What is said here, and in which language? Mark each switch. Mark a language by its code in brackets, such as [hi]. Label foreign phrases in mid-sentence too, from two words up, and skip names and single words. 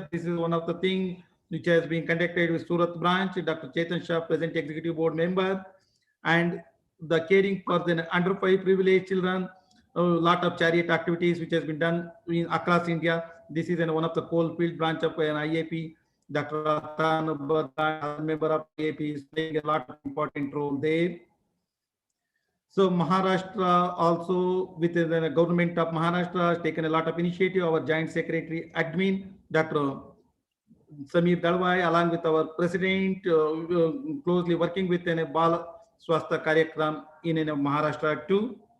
[en] This is one of the things which has been conducted with Surat branch, Dr. Chetan Shah, present executive board member, and the caring for the under 5 privileged children, a lot of charity activities which has been done across India. This is one of the coalfield branch of an IAP. Dr. Atan Bardhan, member of IAP, is playing a lot of important role there. So Maharashtra also, within the government of Maharashtra, has taken a lot of initiative. Our Joint Secretary Admin, Dr. Samir Dalwai, along with our President, closely working with a Bal Swastha Karyakram in Maharashtra too.